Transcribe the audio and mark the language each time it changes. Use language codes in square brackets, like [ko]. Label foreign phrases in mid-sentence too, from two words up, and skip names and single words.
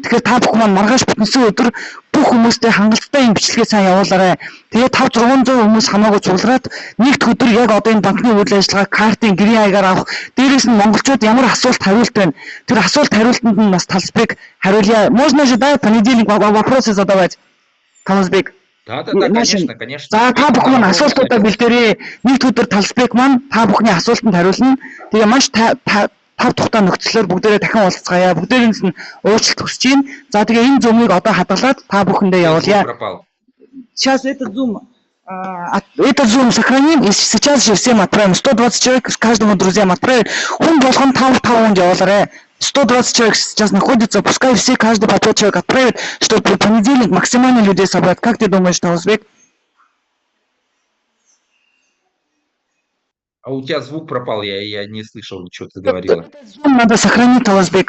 [mn] Тэгэхээр та бүхэн маань маргааш бүтэнсэн өдөр бүх хүмүүстэй хангалттай энэ бичлэгээ сайн явуулаарай. Тэгээд 500-600 хүмүүс хамаагүй цуглараад нэгд өдөр яг одоо энэ банкны үйл ажиллагаа картын гэрийн аягаар авах. Дээрээс нь монголчууд ямар асуулт хариулт байна. Тэр асуулт хариултанд нь бас талбайг хариулъя. [ru] Можно же да понедельник вопросы задавать. [mn] Талбайг. [ru] Да, конечно. [mn] За та бүхэн маань асуултуудаа бэлдээрэй. Нэгд өдөр талбайг маань та бүхний асуултанд хариулна. Тэгээ маш тав тухтай нөхцлөөр бүгдээрээ дахин уулзцаая. Бүгдээрээс нь уучлалт хүсэж байна. За тэгээ энэ зумыг одоо хадгалаад та бүхэндээ явуулъя. [ru] Сейчас этот зум сохраним и сейчас же всем отправим. 120 человек каждому друзьям отправим. [mn] Хүн болгон 5 явуулаарай. [ru] 120 человек сейчас находится, пускай все, каждый по 5 человек отправит, чтобы в понедельник максимально людей собрать. Как ты думаешь, Таузбек? А у тебя звук пропал, я не слышал, что ты говорила. Этот зум надо сохранить, Таузбек.